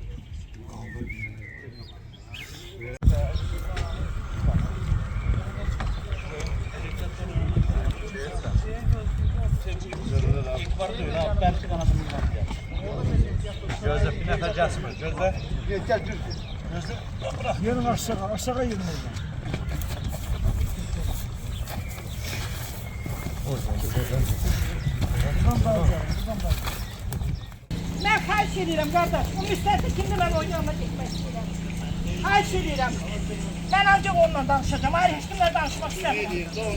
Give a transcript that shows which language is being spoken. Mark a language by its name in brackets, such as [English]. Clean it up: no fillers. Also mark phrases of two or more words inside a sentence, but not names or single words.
[Azerbaijani] Gözle bir nefer gelsin. Gözle. Gel dur. Gözle. Yerin aşağı yerin oradan. Mən xahiş edirəm, qardaş. Bu müstəsna kimdir, mən o yanına getmək istəyirəm. Xahiş edirəm. Mən ancaq onunla danışacağım. Ayrı heç kimlə danışmaq istəmirəm.